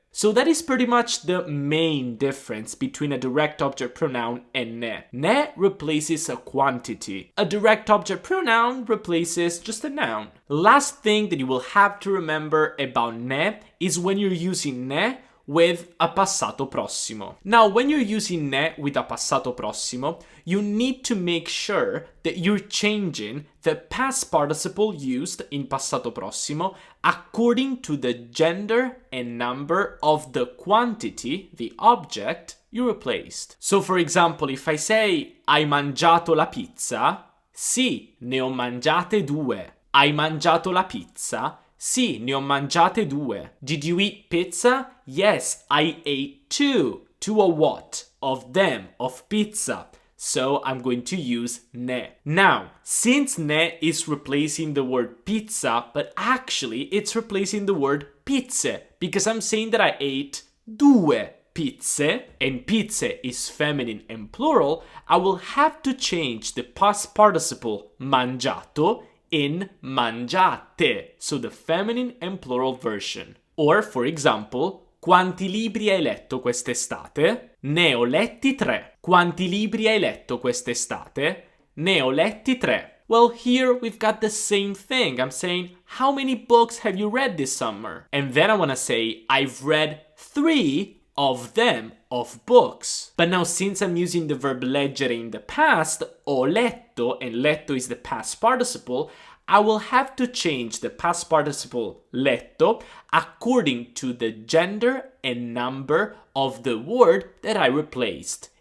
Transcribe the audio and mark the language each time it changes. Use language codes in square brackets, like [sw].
[en] So that is pretty much the main difference between a direct object pronoun and ne. Ne replaces a quantity. A direct object pronoun replaces just a noun. Last thing that you will have to remember about ne is when you're using ne, with a passato prossimo. Now, when you're using ne with a passato prossimo, you need to make sure that you're changing the past participle used in passato prossimo according to the gender and number of the quantity, the object, you replaced. So, for example, if I say [it] hai mangiato la pizza, sì, ne ho mangiate due. Hai mangiato la pizza? Sì, ne ho mangiate due. [en] Did you eat pizza? Yes, I ate two. Two of what? Of them, of pizza. So I'm going to use ne. Now, since ne is replacing the word pizza, but actually it's replacing the word pizze, because I'm saying that I ate due pizze, and pizze is feminine and plural, I will have to change the past participle mangiato in mangiate, so the feminine and plural version. Or, for example, [it] quanti libri hai letto quest'estate? Ne ho letti 3. Quanti libri hai letto quest'estate? Ne ho letti 3. [en] Well, here we've got the same thing. I'm saying, how many books have you read this summer? And then I want to say, I've read 3 of them, of books. But now, since I'm using the verb leggere in the past, ho letto, and letto is the past participle, I will have to change the past participle letto according to the gender and number of the word that I replaced.